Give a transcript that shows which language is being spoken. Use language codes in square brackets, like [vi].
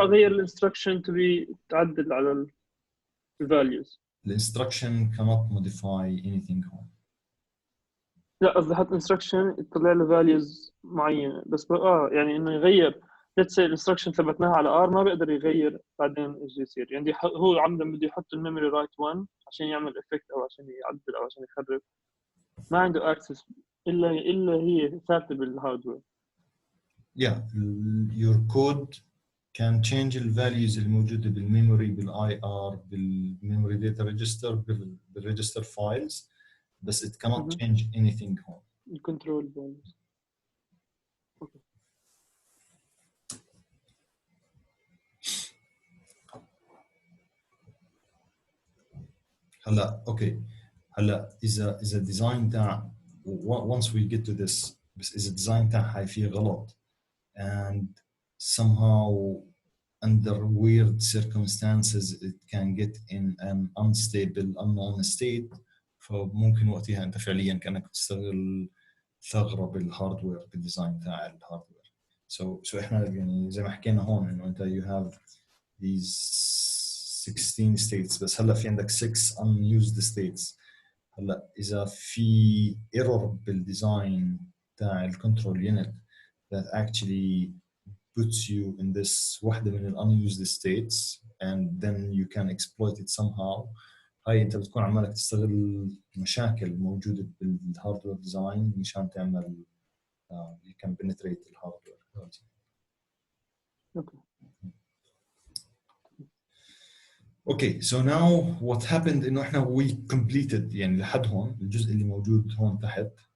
[ar] اغير الانستركشن تبي تعدل على الفاليوز. [en] الانستركشن cannot modify anything home. [ar] لا قصدي حط انستركشن يطلع له فاليوز معينه بس يعني انه يغير [en] let's say [ar] الانستركشن ثبتناها على ار ما بيقدر يغير بعدين ايش يصير يعني هو عمدا بده يحط الميموري رايت 1 عشان يعمل افكت او عشان يعدل او عشان يخرب ما عنده اكسس الا هي ثابته بالهاردوير. [en] your code can change the values [ar] الموجوده بالميموري بالاي ار بالميموري داتا ريجستر بالريجستر فايلز بس [en] it cannot change anything home. [ar] الكنترول فاليوز. هلا اوكي هلا اذا الديزاين تاع [en] once we get to this [ar] بس اذا الديزاين تاعها فيه غلط [en] and somehow under weird circumstances it can get in an unstable unknown state [ar] فممكن وقتها انت فعليا كانك تستغل ثغره بالهاردوير بالديزاين تاع الهاردوير. so احنا يعني زي ما حكينا هون انه انت [en] these 16 states [ar] بس هلا في عندك [en] 6 unused states. [ar] هلا اذا في [en] error [ar] بالديزاين تاع الكنترول يونت [en] that actually puts you in this واحدة من ال unused states and then you can exploit it somehow. [ar] هاي انت بتكون عمالك تستغل مشاكل موجودة بالهاردوير ديزاين مشان تعمل [en] you can penetrate the hardware. Okay, so now what happened [ar] انه احنا [en] we completed [ar] يعني لحد هون الجزء اللي موجود هون تحت.